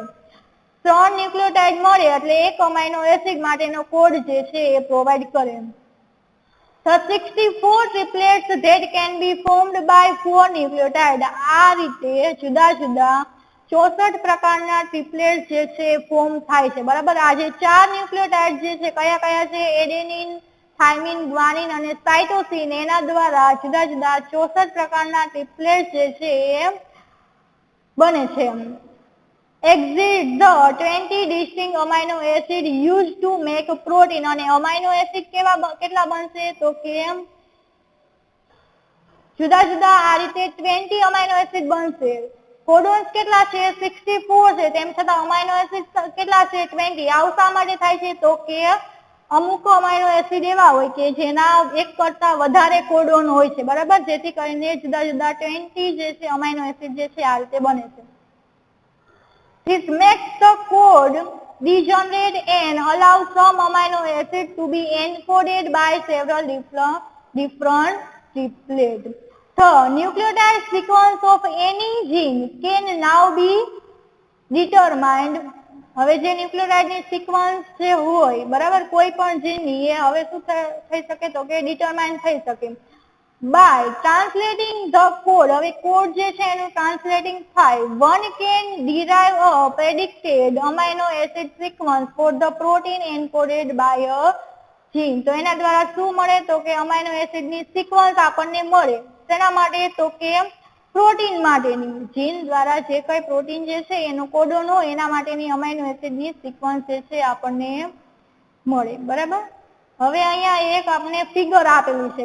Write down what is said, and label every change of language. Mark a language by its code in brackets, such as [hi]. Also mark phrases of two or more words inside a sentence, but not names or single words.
[gu] 3 ન્યુક્લિયોટાઇડ મળે એટલે એક [en] amino acid [gu] માટેનો કોડ જે છે એ પ્રોવાઈડ કરે. [en] The 64 triplets that can be formed by 4 nucleotides. [gu] આ રીતે જુદા જુદા 64 પ્રકારના ટ્રિપ્લેટ જે છે ફોર્મ થાય છે. બરાબર. આ જે 4 ન્યુક્લિયોટાઇડ જે છે કયા કયા છે? એડેનિન, થાઇમિન, ગ્વાનિન અને સાઇટોસિન. એના દ્વારા જુદા જુદા 64 પ્રકારના ટ્રિપ્લેટ જે છે એ બને છે. [en] Exit the 20 distinct amino acid used to make protein. [gu] અને [en] amino acid [gu] કેટલા બનશે? તો કે જુદા જુદા આ રીતે 20 [en] amino acid [gu] બનશે. કોડોન્સ કેટલા છે? 64 છે. તેમ છતાં [en] amino acid [gu] કેટલા છે? 20. આવું શા માટે થાય છે? તો કે અમુક [en] amino acid [gu] એવા હોય કે જેના એક કરતા વધારે કોડોન હોય છે. બરાબર. જેથી કરીને જુદા જુદા 20 જે છે [en] amino acid [gu] જે છે આ રીતે બને છે. [en] This makes the code degenerate and allows some amino acid to be encoded by several different triplets. The nucleotide sequence of any gene can now be determined. [gu] હવે જે [en] nucleotide sequence [gu] જે હોય બરાબર કોઈ પણ જીનની એ હવે શું થઈ શકે? તો કે ડિટરમાઇન થઈ શકે [en] by translating the code. [gu] હવે કોડ જે છે એનું ટ્રાન્સલેટિંગ થાય. [en] One can derive a predicted amino acid sequence for the protein encoded by a gene. [gu] તો એના દ્વારા શું મળે? તો કે [en] amino acid sequence [gu] આપણને મળે. તેના માટે? તો કે પ્રોટીન માટેની જીન દ્વારા જે કઈ પ્રોટીન જે છે એનો કોડોન હોય એના માટેની [en] amino acid sequence [gu] જે છે આપણને મળે. બરાબર. હવે અહીંયા એક આપણે ફિગર આપેલું છે.